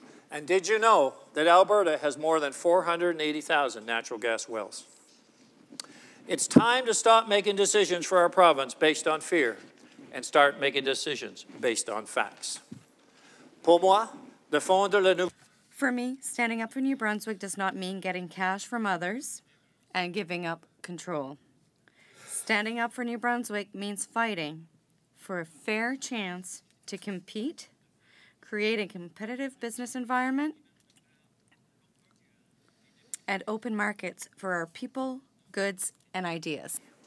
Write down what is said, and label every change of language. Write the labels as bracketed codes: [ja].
[en] And did you know that Alberta has more than 480,000 natural gas wells? It's time to stop making decisions for our province based on fear and start making decisions based on facts. [fr] Pour moi, défendre le nouveau. [en] For me, standing up for New Brunswick does not mean getting cash from others and giving up control. Standing up for New Brunswick means fighting for a fair chance to compete, create a competitive business environment, and open markets for our people, goods, and ideas.